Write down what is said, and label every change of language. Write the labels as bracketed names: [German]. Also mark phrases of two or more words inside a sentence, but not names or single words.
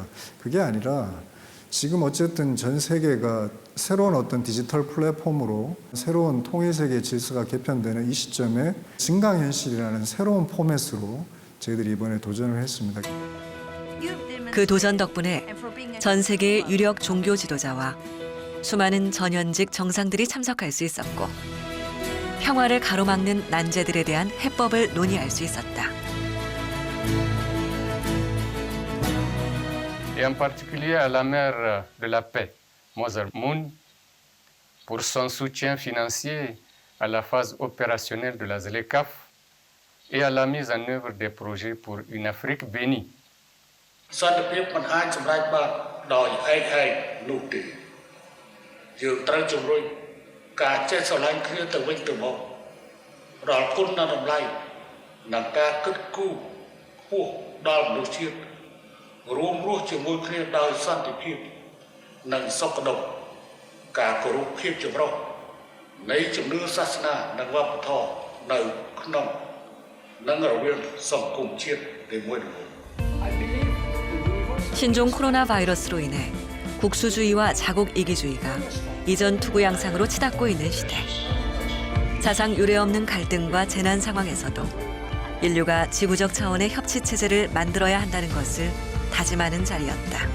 [Korean] 그게 아니라 지금 어쨌든 전 세계가 새로운 어떤 디지털 플랫폼으로 새로운 통일세계 질서가 개편되는 이 시점에 증강현실이라는 새로운 포맷으로 저희들이 이번에 도전을 했습니다. 그 도전 덕분에 전 세계의 유력 종교 지도자와 수많은 전현직 정상들이 참석할 수 있었고 평화를 가로막는 난제들에 대한 해법을 논의할 수 있었다. [French] Et en particulier à la mère de la paix, Mother Moon, pour son soutien financier à la phase opérationnelle de la ZLECAf et à la mise en œuvre des projets pour une Afrique bénie. [Khmer] សន្តិភាពមិនអាចសម្រេចបានដោយឯកឯងនោះទេយើងត្រូវជំរុញការចេះ ស្រឡាញ់គ្នាទៅវិញទៅមកដល់គុណតម្លៃនិងការគិតគូរខ្ពស់ដល់មនុស្សជាតិរួមរស់ជាមួយគ្នាដោយសន្តិភាពនិងសុខដុមការគោរពភាពចម្រុះនៃជំនឿសាសនានិងវប្បធម៌នៅក្នុងនិងរវាងសង្គមជាតិនីមួយៗ [Korean] 신종 코로나 바이러스로 인해 국수주의와 자국 이기주의가 이전 투구 양상으로 치닫고 있는 시대. 사상 유례없는 갈등과 재난 상황에서도 인류가 지구적 차원의 협치 체제를 만들어야 한다는 것을 다짐하는 자리였다.